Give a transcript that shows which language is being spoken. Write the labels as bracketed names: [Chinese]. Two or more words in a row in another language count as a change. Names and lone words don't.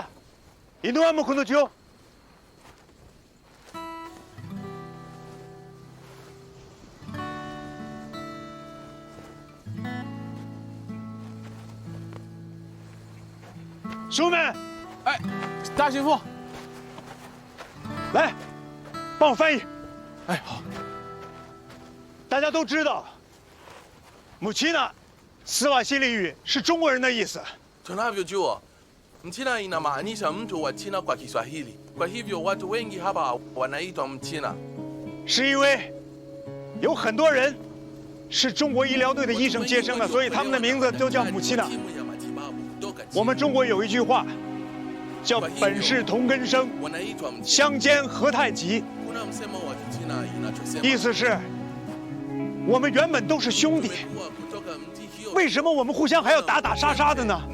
[Chinese] 印度阿姆可能就。师傅们，哎，大师傅，来，帮我翻译。哎，好。大家都知道，母亲呢，斯瓦西里语是中国人的意思。 [Swahili] Tunavyojua, Mchina inamaanisha mtu wa China kwa Kiswahili. Kwa hivyo watu wengi hapa wanaitwa Mchina. [Chinese] 是因为有很多人是中国医疗队的医生接生的，所以他们的名字都叫母亲呢。我们中国有一句话，叫“本是同根生，相煎何太急”，意思是，我们原本都是兄弟，为什么我们互相还要打打杀杀的呢？